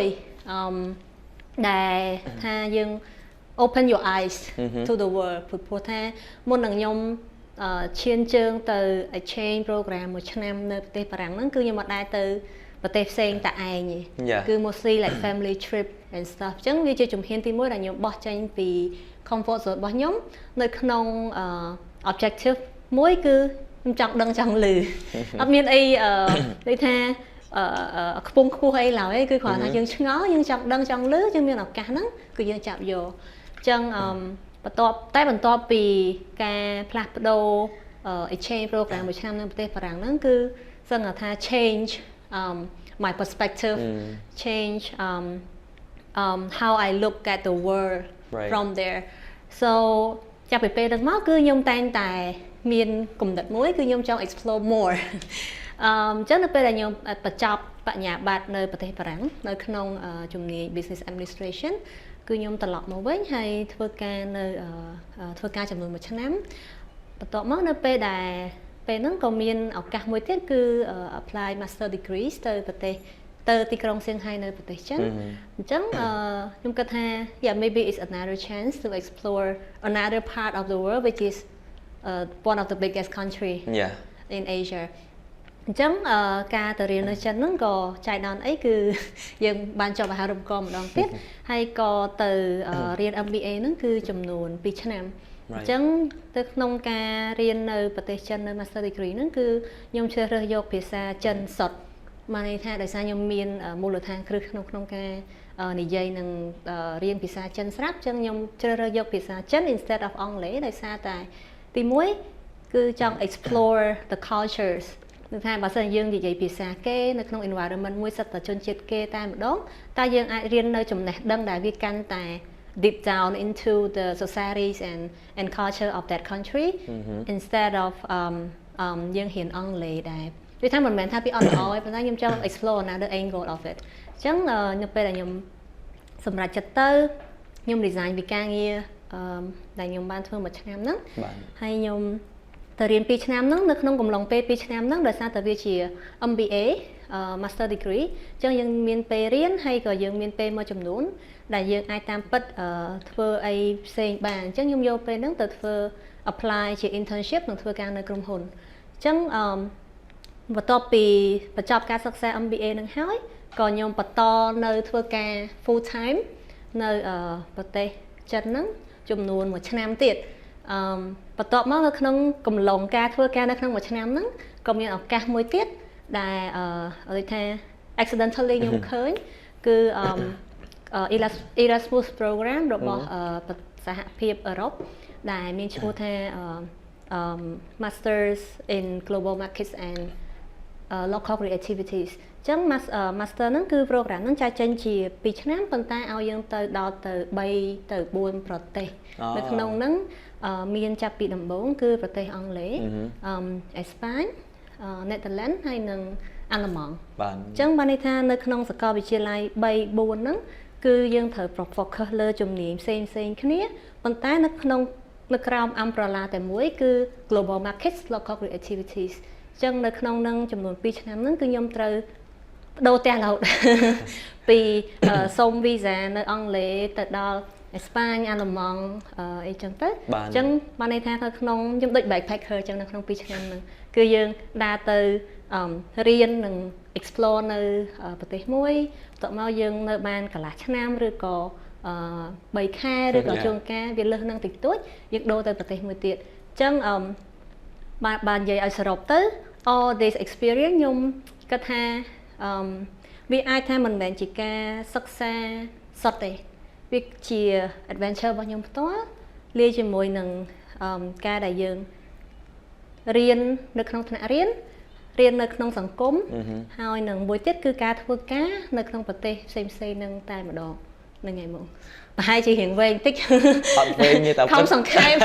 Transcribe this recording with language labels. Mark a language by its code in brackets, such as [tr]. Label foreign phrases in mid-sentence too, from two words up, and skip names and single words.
[km] 1 ដែលថាយើង [en] open your eyes to the world [km] ព្រោះថាមុននឹងខ្ញុំឈានជើងទៅ [en] exchange program [km] មួយឆ្នាំនៅប្រទេសបារាំងហ្នឹងគឺខ្ញុំអត់ដែរទៅប្រទេសផ្សេងតែឯងទេគឺ [en] mostly like family trip and stuff [km] អញ្ចឹងវាជាជំហានទី1ដែលខ្ញុំបោះចេញពី [en] comfort zone [km] របស់ខ្ញុំនៅក្នុង objective មួយគឺខ្ញុំចង់ដឹងចង់ឮអត់មានអីដូចថាខ្ពង់ខ្ពស់អីឡើយគឺគ្រាន់តែយើងឆ្ងល់យើងចង់ដឹងចង់ឮយើងមានឱកាសហ្នឹងគឺយើងចាប់យកអ ញ្ចឹងបន្ទាប់ពីការផ្លាស់ប្ដូរ [en] exchange program [km] មួយឆ្នាំនៅប្រទេសបារាំងហ្នឹងគឺសឹងថា [en] change my perspective change how I look at the world from there so [km] ចាប់ពីពេលហ្នឹងមកគឺខ្ញុំតែងតែមានគំនិតមួយគឺខ្ញុំចង់ [en] explore more [km] អញ្ចឹងនៅពេលដែលខ្ញុំបញ្ច ប់បញ្ញាបត្រនៅប្រទេសបារាំងនៅក្នុងជំនាញ [en] business administration [km] គឺខ្ញុំត្រឡប់មកវិញហើយធ្វើការចំនួន1ឆ្នាំបន្ទាប់មកនៅពេលដែលពេលហ្នឹងក៏មានឱកាសមួយទៀតគឺ [en] apply master degree [km] ទៅប្រទេសទៅទីក្រុងសៀងហៃនៅប្រទេសចិនអញ្ចឹងខ្ញុំគិតថា [en] yeah maybe it's another chance to explore another part of the world which is one of the biggest country in Asia [km] អញ្ចឹងការទៅរៀននៅចិនហ្នឹងក៏ចៃដន្យអីគឺយើងបានចប់អាហា រូបករណ៍ម្ដងទៀតហើយក៏ទៅរៀន MBA ហ្នឹងគឺចំនួន2ឆ្នាំអញ្ចឹងទៅក្នុងការរៀននៅប្រទេសចិននៅ [en] Master Degree [km] ហ្នឹងគឺខ្ញុំជ្រើសរើសយកភាសាចិនសុទ្ធមកន័យថាដោយសារខ្ញុំមានមូលដ្ឋានគ្រឹះក្នុងការនិយាយនឹងរៀនភាសាចិនស្រាប់អញ្ចឹងខ្ញុំជ្រើសរើសយកភាសាចិន [en] instead of [km] អង់គ្លេសដោយសារតែទី 1គឺចង់ [en] explore the cultures [km] គឺថាបើសិនយើងនិយាយភាសាគេនៅក្នុង environment មួយសិតតែជនជាតិគេតែម្ដងតើយើងអាចរៀននៅចំណេះដឹងដែលវាកាន់តែ [en] deep down into the societies and culture of that country instead of [km] យើងរៀន អង់គ្លេសដែរដូចថាមិនមែនថាពីអត់ល្អទេប៉ុន្តែខ្ញុំចង់ [en] explore another angle of it [km] អញ្ចឹងនៅពេលដែលខ្ញុំសម្រេចចិត្តទៅខ្ញុំ design ពីការងារដែលខ្ញុំបានធ្វើ1ឆ្នាំ ហ្នឹងហើយខ្ញុំទៅរៀន2ឆ្នាំហ្នឹងនៅក្នុងកំឡុងពេល2ឆ្នាំហ្នឹងដោយសារតែវាជា [en] MBA Master Degree [km] អញ្ចឹងយើងមានពេលរៀន ហើយក៏យើងមានពេលមួយចំនួនដែលយើងអាចតាមពិតធ្វើអីផ្សេងបានអញ្ចឹងខ្ញុំយកពេលហ្នឹងទៅ ធ្វើ apply ជា internship និងធ្វើការនៅក្រុមហ៊ុនអញ្ចឹងបន្ទាប់ពីបញ្ចប់ការសិក្សា MBA នឹងហើយក៏ខ្ញុំបន្តនៅធ្វើការ [en] full time [km] នៅប្រទេសចិនហ្នឹងចំនួន1ឆ្នាំទៀតបន្ទាប់មកនៅក្នុងកំឡុងការធ្វើការនៅក្នុង1ឆ្នាំហ្នឹងក៏មានឱកាសមួយទៀតដែលដូចថា accidentally ខ្ញុំឃើញគឺ Erasmus program របស់សហភាពអឺរ៉ុបដែលមានឈ្មោះថា Masters in Global Markets and local creativities អញ្ចឹង master ហ្នឹងគឺ program ហ្នឹងចែកចេញជា2ឆ្នាំប៉ុន្តែឲ្យយើងទៅដល់ទៅ3ទៅ4ប្រទេសនៅក្នុងហ្នឹងមានចាប់ពីដំបូងគឺប្រទេសអង់គ្លេសអេស្ប៉ាញណេធើឡែនហើយនិងអាល្លឺម៉ង់បាទអ ញ្ចឹងបានន័យថានៅក្នុងសាកលវិទ្យាល័យ3 4ហ្នឹងគឺយើងត្រូវ focus លើជំនាញផ្សេងគ្នាប៉ុន្តែនៅក្រោម umbrella តែមួយគឺ global markets local creativities អញ្ចឹងនៅក្នុងនឹងចំនួន2ឆ្នាំហ្នឹងគឺខ្ញុំត្រូវបដូរផ្ទះរហូត ពីសុំ visa នៅអង់គ្លេសទៅដល់អេស្ប៉ាញអាល្លឺម៉ង់អីចឹងទៅអញ្ចឹងបានន័យថានៅក្នុងខ្ញុំដូច backpacker អញ្ចឹងនៅក្នុង2ឆ្នាំហ្នឹងគឺយើងដើរទៅរៀន និង explore នៅប្រទេសមួយបន្ទាប់មកយើងនៅបានកន្លះឆ្នាំឬក៏3ខែឬក៏ជួនកាលវាលើសនឹងតិចតួចយើង ដូរទៅប្រទេសមួយទៀតអញ្ចឹងបាននិយាយឲ្យសរុបទៅ [en] all this experience [km] ខ្ញុំគិតថាវាអាចថា មិនមែនជាការសិក្សាសុទ្ធទេវាជា adventure របស់ខ្ញុំផ្ទាល់លាយជាមួយនឹងការដែលយើងរៀននៅក្នុងថ្នាក់រៀននៅក្នុងសង្គមហើយនឹងមួយទៀតគឺការធ្វើការនៅក្នុងប្រទេសផ្សេងនឹងតែម្ដងហ្នឹងហើយមកប្រហែលជារៀងវែងបន្តិចអត់វែងទេតែខំសង្ខេប